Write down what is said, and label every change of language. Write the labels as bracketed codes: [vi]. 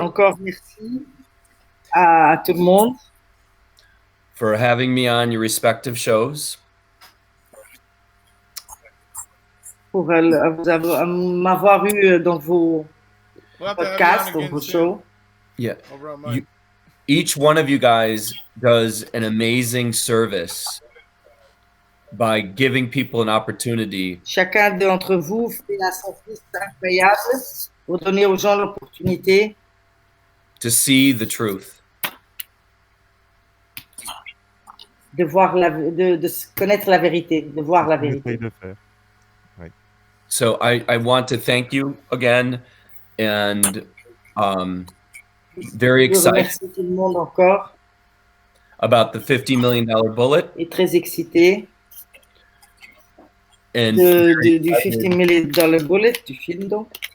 [fr] Encore merci à tout le monde [en] for having me on your respective shows. [fr] pour m'avoir eu dans vos podcasts, dans vos shows. [en] Yeah. Each one of you guys does an amazing service by giving people an opportunity. [fr] Chacun d'entre vous fait un service incroyable pour donner aux gens l'opportunité [en] to see the truth. [fr] De voir de connaître la vérité, de voir la vérité. [en] So I want to thank you again, and very excited [fr] tout le monde encore. [en] About the $50 million bullet. [fr] Et très excité [en] and [fr] du $50 million bullet du film donc.